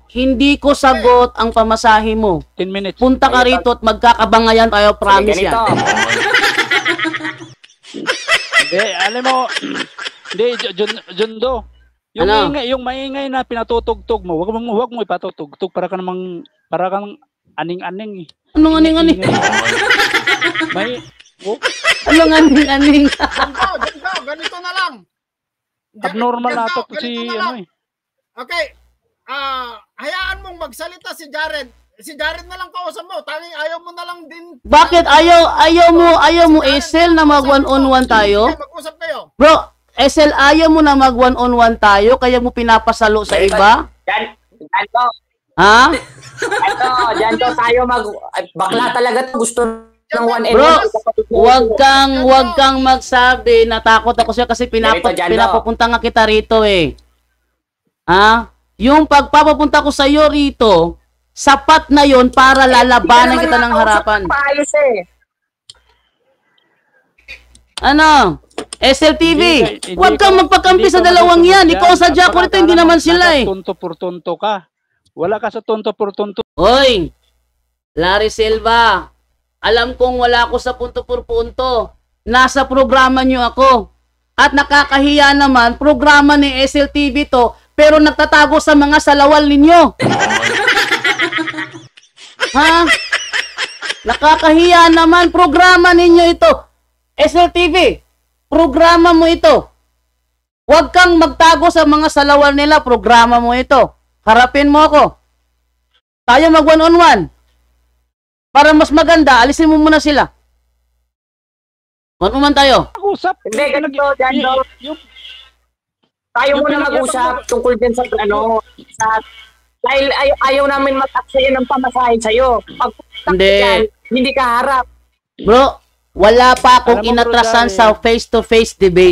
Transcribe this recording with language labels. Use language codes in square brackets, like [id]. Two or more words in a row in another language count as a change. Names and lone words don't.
[tl] Hindi ko sagot ang pamasahe mo. 10 minutes. Punta ka rito at magkakabangayan tayo, promise yan. Hindi, alam mo, hindi, Jondo. Yung maingay na pinatutugtog mo, wag mo ipatutugtog para kang aning-aning eh. Anong aning-aning? Anong aning-aning? Ganito na lang. Abnormal na to Ganito si na lang. ano eh. Okay. Hayaan mong magsalita si Jared. Si Jared na lang kausap mo. Tanging ayaw mo na lang din. Bakit ayaw mo Esel na mag one-on-one tayo? Okay, mag-usap kayo. Bro, Esel, ayaw mo na mag one-on-one tayo kaya mo pinapasalo sa iba? Janto. Ha? Janto tayo bakla talaga to. Gusto ng 1 and Bro, 1. wag kang magsabi na takot ako siya kasi pinapapunta nga kita rito eh. Ha? Yung pagpapapunta ko sa iyo rito, sapat na yon para lalabanan kita ng harapan. Paayos eh. Ano? SLTV, huwag kang magpakampi sa dalawang yan. Ikaw ang sadya ko rito, hindi naman sila eh. Tunto por tunto ka. Wala ka sa tunto por tunto. Hoy, Larry Silva, alam kong wala ako sa punto por punto. Nasa programa nyo ako. At nakakahiya naman, programa ni SLTV to, pero nagtatago sa mga salawal ninyo. Ha? Nakakahiya naman, programa ninyo ito. SLTV, programa mo ito. Huwag kang magtago sa mga salawal nila, programa mo ito. Harapin mo ako. Tayo mag one-on-one. Para mas maganda, alisin mo muna sila. One-on-one tayo. Usap. Hindi, ganito, Janto. Tayo muna mag-usap tungkol din sa dahil ayaw namin mag-aksaya ng pamasahe sa'yo. Pag hindi ka harap. Bro, wala pa akong inatrasan sa [en] face-to-face debate.